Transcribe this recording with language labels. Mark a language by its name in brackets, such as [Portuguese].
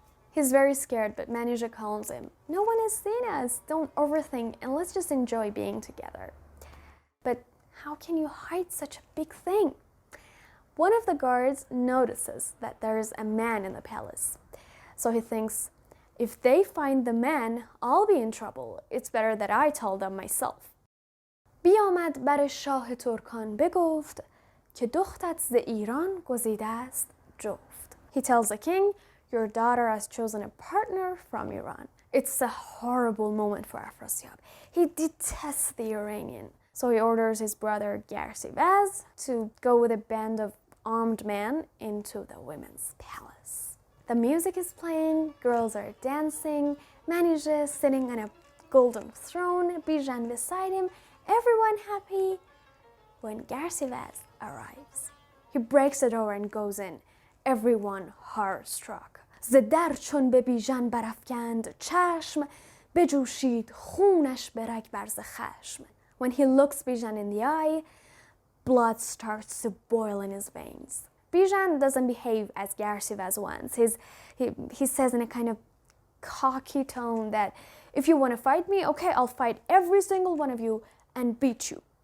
[English] He's very scared, but Manijeh calms him. No one has seen us, don't overthink, and let's just enjoy being together. But how can you hide such a big thing? One of the guards notices that there's a man in the palace. So he thinks, if they find the man, I'll be in trouble. It's better that I tell them myself. [Persian] بیامد بر شاه ترکان بگفت که دختت ز ایران گزیده است جفت. [English] He tells the king, your daughter has chosen a partner from Iran. It's a horrible moment for Afrasiab. He detests the Iranian. So he orders his brother Garsivaz to go with a band of armed men into the women's palace. The music is playing, girls are dancing, Manijeh sitting on a golden throne, Bijan beside him, everyone happy. when Garcivaz arrives. He breaks the door and goes in, everyone horror-struck. [Persian] ز در چون به بیژن برافکند چشم بجوشید خونش به رگ برز خشم. [English] When he looks Bijan in the eye, blood starts to boil in his veins. Bijan doesn't behave as Garcivaz wants. He says in a kind of cocky tone that if you want to fight me, okay, I'll fight every single one of you and beat you.